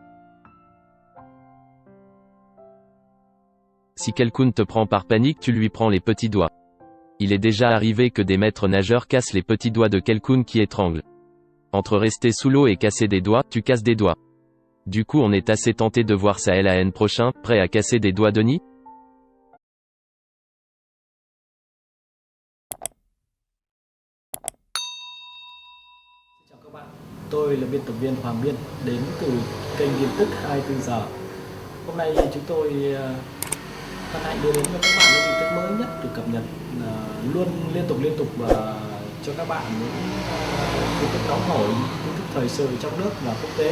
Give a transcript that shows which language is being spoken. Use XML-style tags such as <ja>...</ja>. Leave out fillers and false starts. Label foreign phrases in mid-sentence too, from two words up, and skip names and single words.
<fr>Si quelqu'un te prend par panique, tu lui prends les petits doigts. Il est déjà arrivé que des maîtres nageurs cassent les petits doigts de quelqu'un qui étrangle. Entre rester sous l'eau et casser des doigts, tu casses des doigts. Du coup on est assez tenté de voir ça l'an prochain, prêt à casser des doigts Denis?</fr> <vi>Chào các bạn, tôi là biên tập viên Hoàng Biên đến từ kênh tin tức 24 giờ. Hôm nay chúng tôi hân hạnh đưa đến cho các bạn những tin tức mới nhất được cập nhật luôn liên tục và cho các bạn những tin tức nóng hổi, tin tức thời sự trong nước và quốc tế.</vi>